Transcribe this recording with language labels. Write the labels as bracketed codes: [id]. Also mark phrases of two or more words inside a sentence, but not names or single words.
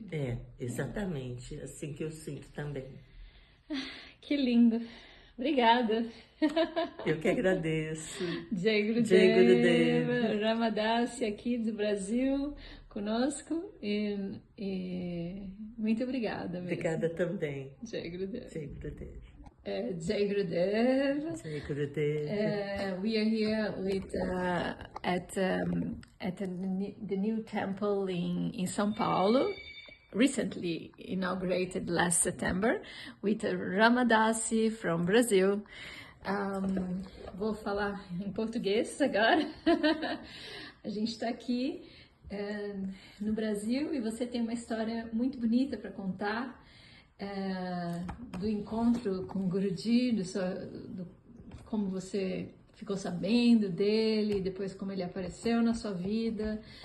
[pt] Exatamente, assim que eu sinto também. Que lindo. Obrigada. Eu que agradeço. [hi] Jai Jai Gurudev, Gurudev. [pt] Ramadasi aqui do Brasil conosco e muito obrigada mesmo. Obrigada também. [hi] Jai Gurudev. Jai Gurudev. Jai Gurudev. Jai Gurudev. [en] We are here with at the new temple in São Paulo, recently inaugurated last September, with Ramadasi from Brazil. [pt] Vou falar em português agora. A gente está aqui no Brasil e você tem uma história muito bonita para contar do encontro com o Guruji, como você ficou sabendo dele, depois como ele apareceu na sua vida.